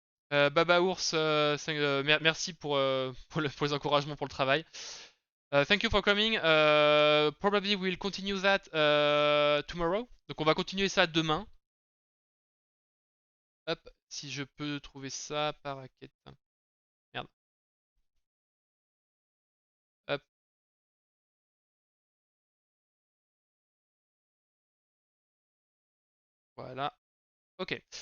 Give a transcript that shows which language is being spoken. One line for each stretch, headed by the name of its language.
French: Baba Ours, merci pour les encouragements pour le travail.
English: Thank you for coming. Probably we'll continue that tomorrow.
French: Donc on va continuer ça demain. Hop, si je peux trouver ça par raquette. Merde. Hop, voilà. Ok.